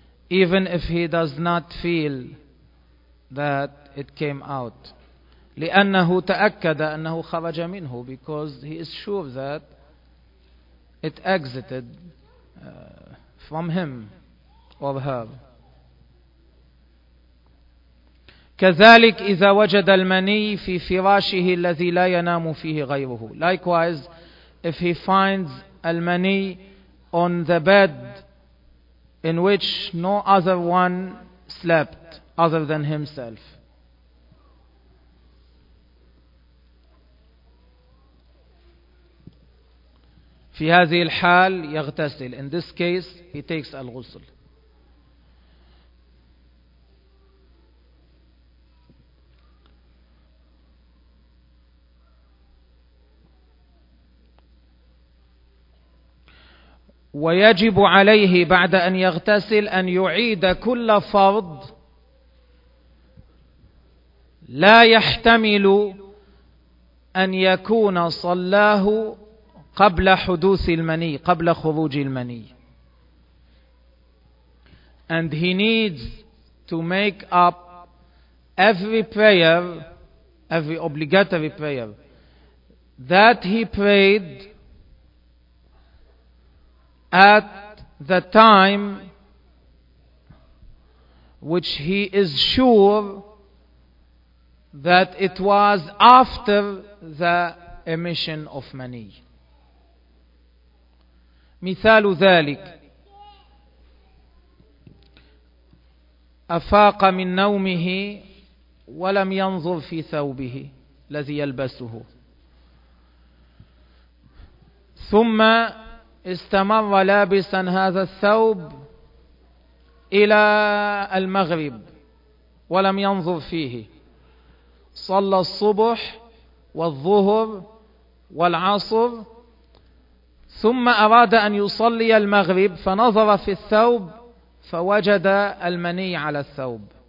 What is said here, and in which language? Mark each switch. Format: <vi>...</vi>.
<en>Even if he does not feel that it came out.</en> <ar>لأنه تأكد أنه خرج منه.</ar> <en>Because he is sure that it exited from him or her.</en> <ar>كذلك إذا وجد المني في فراشه الذي لا ينام فيه غيره.</ar> <en>Likewise, if he finds المني on the bed in which no other one slept other than himself.</en> <ar>في هذه الحال يغتسل.</ar> <en>In this case, he takes الغسل.</en> <ar>ويجب عليه بعد أن يغتسل أن يعيد كل فرض لا يحتمل أن يكون صلاه قبل حدوث المني, قبل خروج المني.</ar> <en>And he needs to make up every prayer, every obligatory prayer that he prayed at the time which he is sure that it was after the emission of money.</en> <ar>مثال ذلك, أفاق من نومه ولم ينظر في ثوبه الذي يلبسه, ثم استمر لابسا هذا الثوب إلى المغرب ولم ينظر فيه, صلى الصبح والظهر والعصر, ثم أراد أن يصلي المغرب فنظر في الثوب فوجد المني على الثوب.</ar>